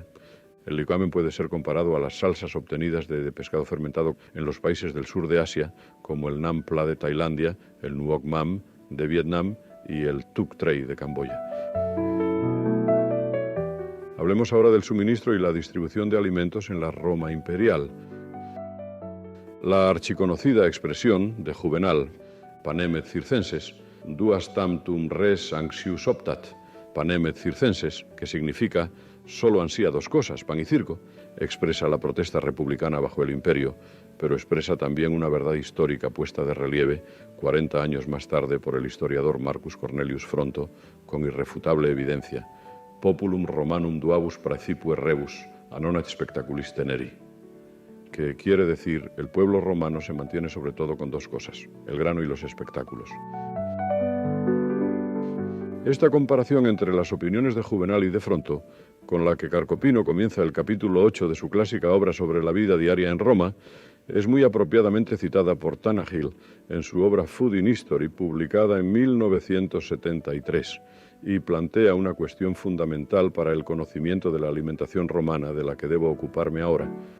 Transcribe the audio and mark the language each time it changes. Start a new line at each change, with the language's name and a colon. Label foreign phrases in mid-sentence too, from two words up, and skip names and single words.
Spanish: El liquamen puede ser comparado a las salsas obtenidas de pescado fermentado en los países del sur de Asia, como el Nam Pla de Tailandia, el Nuoc Mam de Vietnam y el Tuk Trei de Camboya. Hablemos ahora del suministro y la distribución de alimentos en la Roma imperial. La archiconocida expresión de
Latin: Juvenal, panem et circenses, duas tamtum res anxius optat, panem et circenses,
Spanish: que significa solo ansía 2 cosas, pan y circo, expresa la protesta republicana bajo el imperio, pero expresa también una verdad histórica puesta de relieve 40 años más tarde por el historiador Marcus Cornelius Fronto, con irrefutable evidencia:
Latin: populum Romanum duabus praecipue rebus, anonat spectaculis teneri,
Spanish: que quiere decir, el pueblo romano se mantiene sobre todo con 2 cosas, el grano y los espectáculos. Esta comparación entre las opiniones de Juvenal y de Fronto, con la que Carcopino comienza el capítulo 8 de su clásica obra sobre la vida diaria en Roma, es muy apropiadamente citada por Tannahill en su obra Food in History, publicada en 1973, y plantea una cuestión fundamental para el conocimiento de la alimentación romana de la que debo ocuparme ahora.